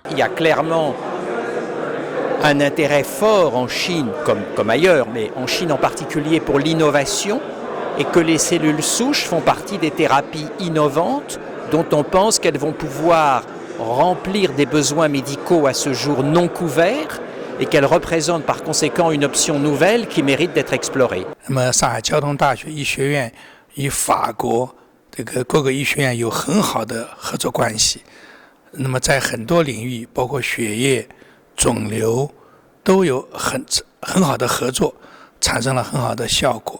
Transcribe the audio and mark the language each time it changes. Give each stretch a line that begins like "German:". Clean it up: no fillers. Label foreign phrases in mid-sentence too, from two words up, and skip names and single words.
French: Il y a clairement un intérêt fort en Chine, comme ailleurs, mais en Chine en particulier pour l'innovation, et que les cellules souches font partie des thérapies innovantes dont on pense qu'elles vont pouvoir remplir des besoins médicaux à ce jour non couverts et qu'elles représentent par conséquent une option nouvelle qui mérite d'être explorée.
Chinese: 那么上海交通大学医学院与法国这个各个医学院有很好的合作关系，那么在很多领域，包括血液、肿瘤，都有很好的合作，产生了很好的效果。